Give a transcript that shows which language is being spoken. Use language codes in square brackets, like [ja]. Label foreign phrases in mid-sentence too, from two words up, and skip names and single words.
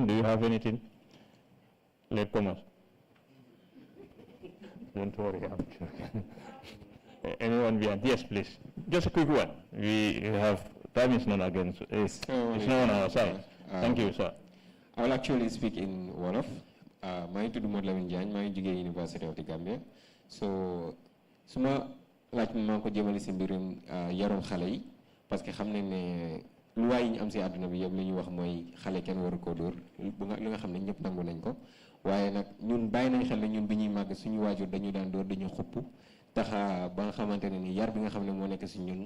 [en] Do you have anything? Late comers. Don't worry, I'm joking. Anyone behind? Yes, please. Just a quick one. We have, time is not against, it's not on our side. Thank you, sir. I will actually speak in Wolof. My name is Modlamin Jan, my University of the Gambia. So, [wo] suma laaj mi maa ko jëmale si mbirum yarum xale yi [fr] parce que [wo] xam nañ ne loi yi ñu am si àdduna bi yëpp li ñuy wax mooy xale kenn waru koo dóor li nga xam ne ñëpp nangu nañ ko waaye nag ñun bàyyi nañ xel ne ñun bi ñuy màgg suñu waajur dañu daan dóor dañu xupp tax ba nga xamante ne ni yar bi nga xam ne moo nekk si ñun